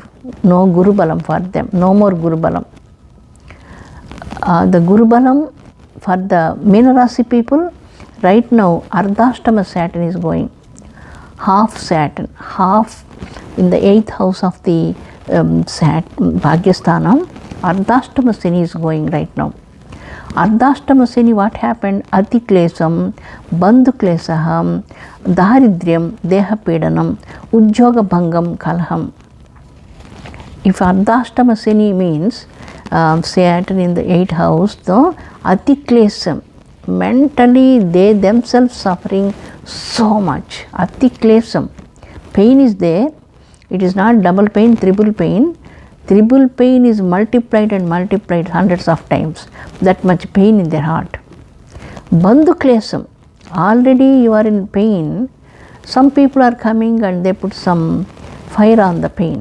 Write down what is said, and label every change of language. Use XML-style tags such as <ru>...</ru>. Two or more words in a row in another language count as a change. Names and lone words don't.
<en>No</en> <sa>Guru Balam</sa> <en>for them, no more</en> <sa>Guru Balam.</sa> <en>The</en> <sa>Guru Balam</sa> <en>for the Meena Rasi people, right now Ardhashtama Saturn is going. Half Saturn, half in the 8th house of the Bhagyasthanam,</en> <sa>Ardhashtama Shani</sa> <en>is going right now.</en> <sa>Ardhashtama Shani,</sa> <en>what happened?</en> <sa>Ati klesam, bandhu klesaham, daridryam, deha pedanam, ujjoga bhangam kalham.</sa> <en>If</en> <sa>Ardhashtama Shani</sa> <en>means Saturn in the 8th house, though</en> <sa>ati klesam,</sa> <en>mentally they themselves suffering so much.</en> <sa>Ati klesam,</sa> <en>pain is there. It is not double pain, triple pain. Triple pain is multiplied and multiplied hundreds of times. That much pain in their heart.</en> <sa>Bandhu klesam,</sa> <en>already you are in pain. Some people are coming and they put some fire on the pain.</en>